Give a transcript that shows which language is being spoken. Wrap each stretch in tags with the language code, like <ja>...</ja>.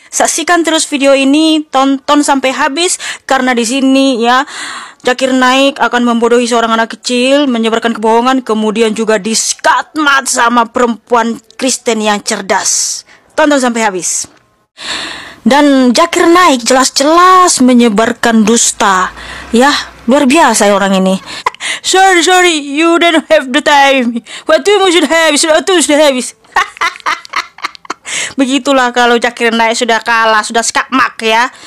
<id>Saksikan terus video ini, tonton sampai habis karena di sini ya Zakir Naik akan membodohi seorang anak kecil, menyebarkan kebohongan, kemudian juga diskatmat sama perempuan Kristen yang cerdas. Tonton sampai habis. Dan Zakir Naik jelas-jelas menyebarkan dusta. Ya, luar biasa ya orang ini.</id> <en>Sorry, you don't have the time.</en> <id>Waktumu sudah habis. Begitulah kalau Zakir Naik sudah kalah, sudah skakmak ya.</id>